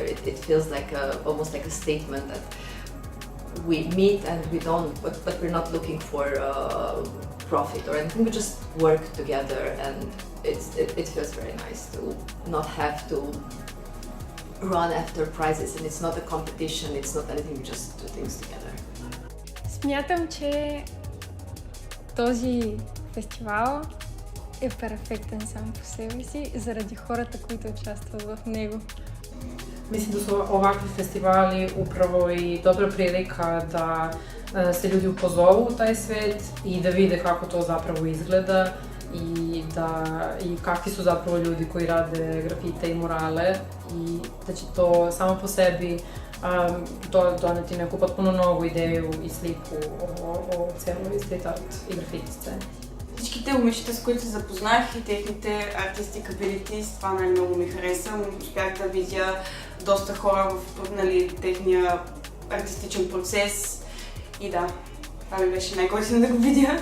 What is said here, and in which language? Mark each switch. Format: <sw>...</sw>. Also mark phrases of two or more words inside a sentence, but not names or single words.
<en>It feels like almost like a statement that we meet and we don't, but we're not looking for profit or anything. We just work together, and it feels very nice to not have to run after prizes, and it's not a competition, it's not anything, we just do things together.</en> <bg>Смятам, че този фестивал е перфектен сам по себе си, заради хората, които участват в него.</bg> <sr>Mislim da su ovakvi festivali upravo i dobra prilika da se ljudi upozovu u taj svet i da vide kako to zapravo izgleda i kakvi su zapravo ljudi koji rade grafite i murale, i da će to samo po sebi doneti neku potpuno novu ideju и sliku o celoj</sr> <en>street art</en> <sr>и графити сцени.</sr> <bg>Всичките момичета, с които се запознах, и техните артисти кабилити, това най-много ми хареса. Успях да видя доста хора в техния артистичен процес и да, това ми беше най-готино да го видя.</bg>